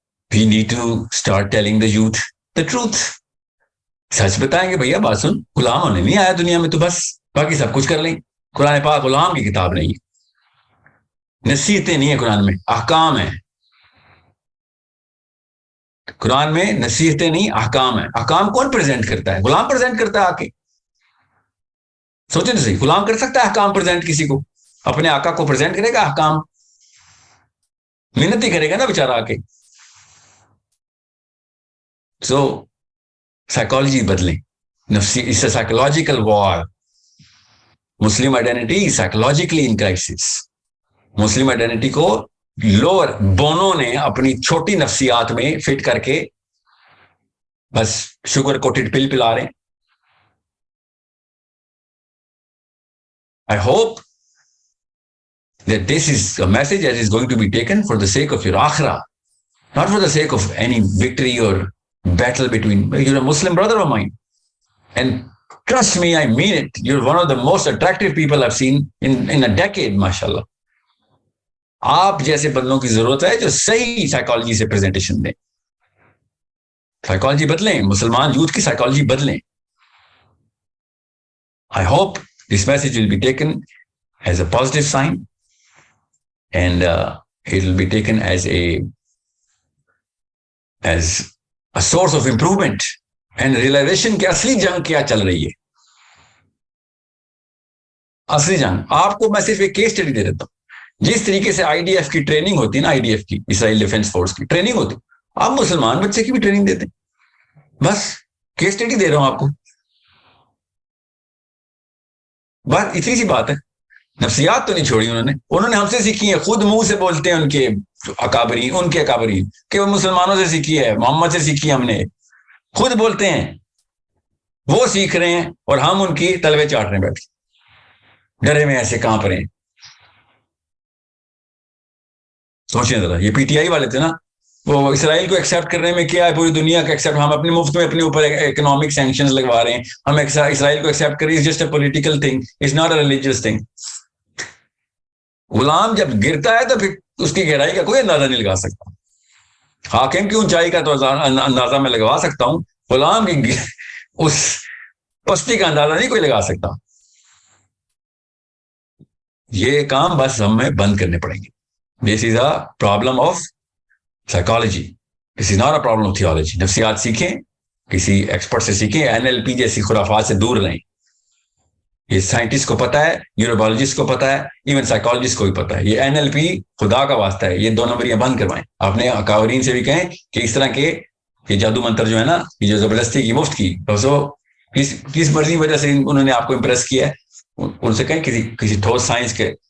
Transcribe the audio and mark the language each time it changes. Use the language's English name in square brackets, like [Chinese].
[English] We need to start telling the youth the truth. [Urdu] سچ بتائیں گے بھیا, بات سن, غلام ہونے نہیں آیا دنیا میں تو بس, باقی سب کچھ کر لیں. قرآن پاک غلام کی کتاب نہیں ہے, نصیحتیں نہیں ہے قرآن میں, احکام ہیں. قرآن میں نصیحتیں نہیں, احکام ہیں. احکام کون پریزنٹ کرتا ہے؟ غلام پریزنٹ کرتا ہے آ کے. سوچیں تو صحیح, غلام کر سکتا ہے احکام پریزنٹ کسی کو؟ اپنے آقا کو پریزنٹ کرے گا احکام؟ محنت ہی کرے گا نا بیچارہ آ کے. سو سائیکالوجی بدلیں, نفسی, اس سے سائیکولوجیکل وار. [English] Muslim identity psychologically in crisis. [Urdu] مسلم آئیڈینٹی کو لوور بونوں نے اپنی چھوٹی نفسیات میں فٹ کر کے بس شوگر کوٹڈ پل پلا رہے ہیں. [English] I hope that this is a message that is going to be taken for the sake of your akhirah, not for the sake of any victory or battle between. You're a Muslim brother of mine, and trust me, I mean it. You're one of the most attractive people I've seen in a decade, mashallah. [Urdu] آپ جیسے بندوں کی ضرورت ہے جو صحیح psychology سے presentation دیں. سائیکالوجی بدلیں, مسلمان یوتھ کی سائیکالوجی بدلیں. [English] I hope this message will be taken as a positive sign, and it will be taken as a source of improvement and realization [Urdu] کہ اصلی جنگ کیا چل رہی ہے. اصلی جنگ آپ کو میں صرف ایک کیس اسٹڈی دے دیتا ہوں. جس طریقے سے آئی ڈی ایف کی ٹریننگ ہوتی ہے نا, آئی ڈی ایف کی, اسرائیل ڈیفینس فورس کی ٹریننگ ہوتی, آپ مسلمان بچے کی بھی ٹریننگ دیتے. بس کیس اسٹڈی دے رہا ہوں آپ کو. بات اتنی سی بات ہے. نفسیات تو نہیں چھوڑی انہوں نے ہم سے سیکھی ہے. خود منہ سے بولتے ہیں ان کے اکابرین کہ وہ مسلمانوں سے سیکھی ہے, محمد سے سیکھی ہم نے. خود بولتے ہیں, وہ سیکھ رہے ہیں اور ہم ان کی تلوے چاٹ رہے ہیں بیٹھ کے, ڈرے میں ایسے کانپ رہے ہیں. سوچیں ذرا, یہ پی ٹی آئی والے تھے نا, وہ اسرائیل کو ایکسیپٹ کرنے میں کیا ہے, پوری دنیا کا ایکسیپٹ, ہم اپنے مفت میں اپنے اوپر اکنامک سینکشنز لگوا رہے ہیں. ہم اسرائیل کو ایکسیپٹ کریں, [English] Just a political thing, it's not a religious thing. [Urdu] Ghulam جب گرتا ہے تو پھر اس کی گہرائی کا کوئی اندازہ نہیں لگا سکتا. حاکم کی اونچائی کا تو اندازہ میں لگوا سکتا ہوں, غلام کی اس پستی کا اندازہ نہیں کوئی لگا سکتا. یہ کام بس ہمیں بند کرنے پڑیں گے. [English] This is a problem of psychology. This is not a problem of theology. [Urdu] نفسیات سیکھیں, کسی ایکسپرٹ سے سیکھیں, NLP جیسی خرافات سے دور رہیں. یہ سائنٹسٹ کو پتا ہے, نیوروبیولوجسٹ کو پتا ہے, ایون سائیکالوجسٹ کو بھی پتا ہے. یہ NLP خدا کا واسطہ ہے, یہ 2 نمبریاں بند کروائیں. اپنے اکابرین سے بھی کہیں کہ اس طرح کے یہ جادو منتر جو ہے نا, یہ جو زبردستی کی مفت کی, کس مرضی وجہ سے انہوں نے آپ کو امپریس کیا ہے, ان سے کہیں کسی ٹھوس سائنس کے